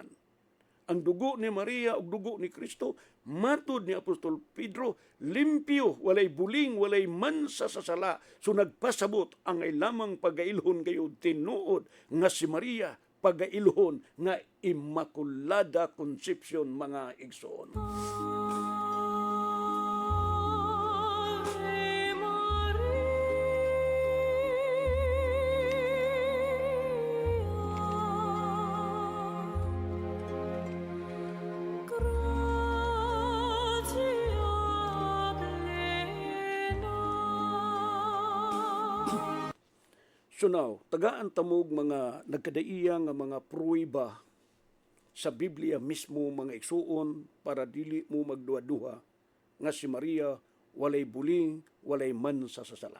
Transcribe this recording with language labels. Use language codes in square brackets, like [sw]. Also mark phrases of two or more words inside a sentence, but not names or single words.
[ceb] Ang dugo ni Maria ug dugo ni Kristo, matud ni Apostol Pedro, limpyo, walay buling, walay man sa sasala. So nagpasabot ang ay lamang pagailhon kayo tinuod nga si Maria, pagailhon nga Immaculada Conception mga igsoon. [la] Ave Maria, gratia plena. [en] So now, [ceb] tagaan tamog mga nagkadaiya nga mga pruweba sa Biblia mismo mga igsuon para dili mo magduha-duha nga si Maria walay buling, walay man sa sasala.